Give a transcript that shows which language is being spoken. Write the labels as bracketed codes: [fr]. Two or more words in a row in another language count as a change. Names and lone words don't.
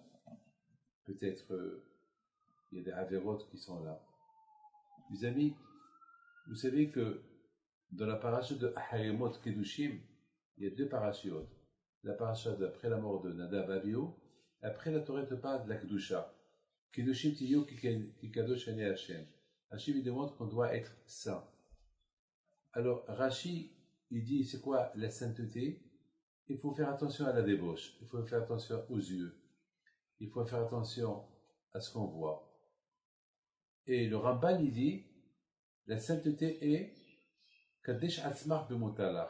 [fr] Peut-être il y a des avérotes qui sont là. Mes amis, vous savez que dans la paracha de Haremot Kedushim, il y a deux parachiotes. La paracha d'après la mort de Nadav Abihu, après la Torah te parle de la Kedusha. [he] קדושים תהיו כי קדוש אני השם. [fr] Hashem il demande qu'on doit être saint. Alors Rashi, il dit c'est quoi la sainteté? Il faut faire attention à la débauche, il faut faire attention aux yeux, il faut faire attention à ce qu'on voit. Et le Ramban il dit la sainteté est [he] קדש עצמך במותר לך.